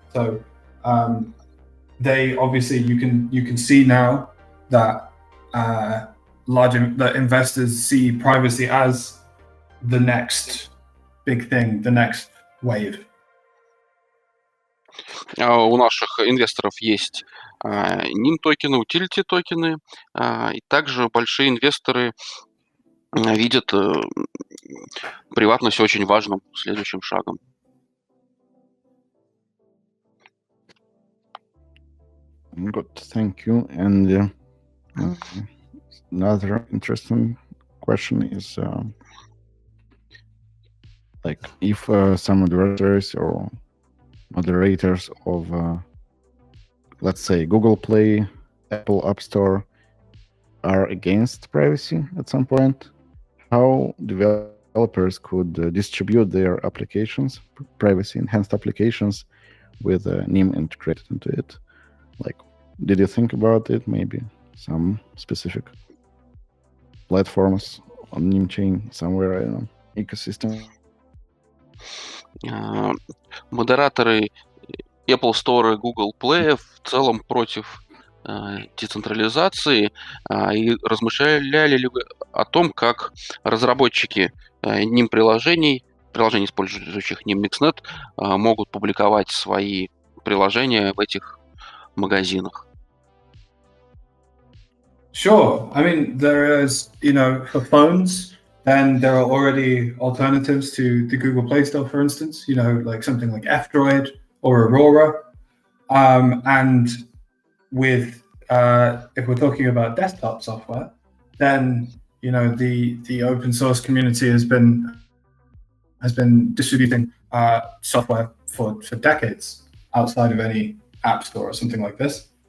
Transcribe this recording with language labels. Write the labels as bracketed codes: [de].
[en] So they obviously you can see now that that investors see privacy as the next big thing, the next wave. [ru] У наших инвесторов есть NIM токены, utility токены, и также большие инвесторы видят приватность очень важным следующим шагом. [en] Good, thank you. And another interesting question is like if some adversaries or moderators of let's say Google Play, Apple App Store are against privacy at some point, how developers could distribute their applications, privacy enhanced applications with Nym integrated into it? Like, did you think about it? Maybe some specific platforms on Nym chain somewhere, I don't know, ecosystem? [ru] Модераторы Apple Store и Google Play в целом против децентрализации. И размышляли ли вы о том, как разработчики Nym приложений, использующих Nym Mixnet, могут публиковать свои приложения в этих магазинах? [en] Sure. I mean, there is, for phones, then there are already alternatives to the Google Play Store, for instance, like something like F-Droid or Aurora. And with, if we're talking about desktop software, then, the open source community has been distributing software for decades outside of any app store or something like this.